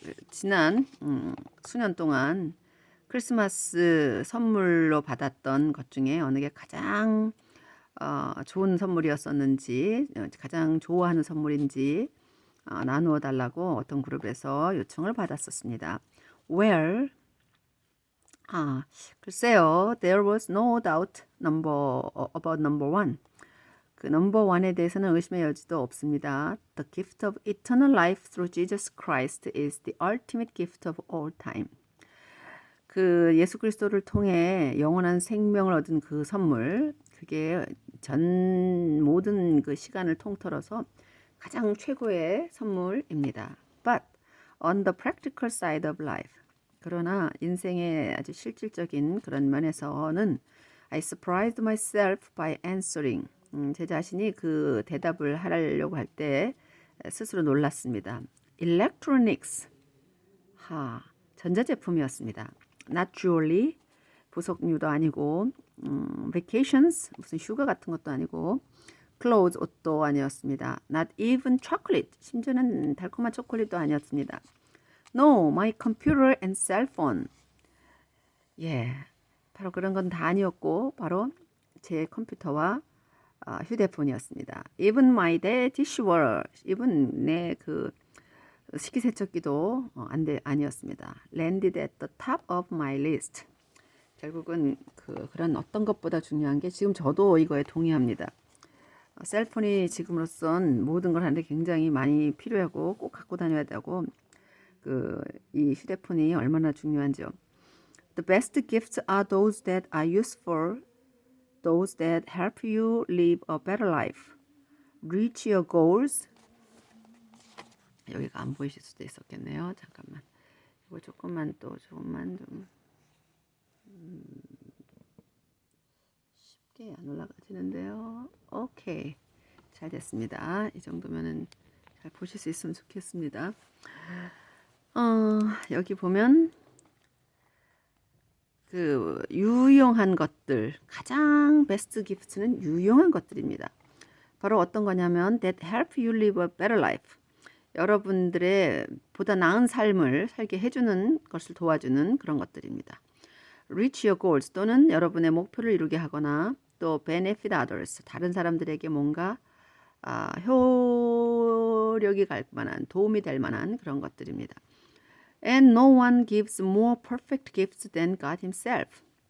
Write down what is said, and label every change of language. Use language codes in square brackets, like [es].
[ko] 지난 수년 동안 크리스마스 선물로 받았던 것 중에 어느 게 가장 좋은 선물이었었는지, 가장 좋아하는 선물인지 나누어 달라고 어떤 그룹에서 요청을 받았었습니다. [en] Well, [ko] 글쎄요, [en] there was no doubt about number one. [ko] 그 넘버 원에 대해서는 의심의 여지도 없습니다. [en] The gift of eternal life through Jesus Christ is the ultimate gift of all time. [ko] 그 예수 그리스도를 통해 영원한 생명을 얻은 그 선물, 그게 전 모든 그 시간을 통틀어서 가장 최고의 선물입니다. [en] But on the practical side of life, [ko] 그러나 인생의 아주 실질적인 그런 면에서는 [en] I surprised myself by answering. [ko] 제 자신이 그 대답을 하려고 할 때 스스로 놀랐습니다. [en] Electronics, [ko] 전자제품이었습니다. [en] Not jewelry, [ko] 보석류도 아니고, [en] vacations, [ko] 무슨 휴가 같은 것도 아니고, [en] clothes, [ko] 옷도 아니었습니다. [en] Not even chocolate, [ko] 심지어는 달콤한 초콜릿도 아니었습니다. [en] No, my computer and cell phone. [ko] 예, 바로 그런 건 다 아니었고, 바로 제 컴퓨터와 휴대폰이었습니다. [en] Even my dishwasher, even [ko] 내 그 식기세척기도 아니었습니다. [en] Landed at the top of my list. [ko] 결국은 그런 어떤 것보다 중요한 게 지금 저도 이거에 동의합니다. 셀폰이 지금으로선 모든 걸 하는데 굉장히 많이 필요하고 꼭 갖고 다녀야 되고 이 휴대폰이 얼마나 중요한지요. [en] The best gifts are those that are useful, those that help you live a better life, reach your goals. [ko] 여기가 안 보이실 수도 있었겠네요. 잠깐만. 이거 조금만 좀 쉽게 안 올라가지는데요. 오케이. 잘 됐습니다. 이 정도면은 잘 보실 수 있으면 좋겠습니다. 여기 보면 그 유용한 것들, 가장 베스트 기프트는 유용한 것들입니다. 바로 어떤 거냐면 [en] that help you live a better life. [ko] 여러분들의 보다 나은 삶을 살게 해주는 것을 도와주는 그런 것들입니다. [en] Reach your goals [ko] 또는 여러분의 목표를 이루게 하거나 또 [en] benefit others [ko] 다른 사람들에게 뭔가 효력이 갈 만한 도움이 될 만한 그런 것들입니다. [en] And no one gives more perfect gifts than God himself.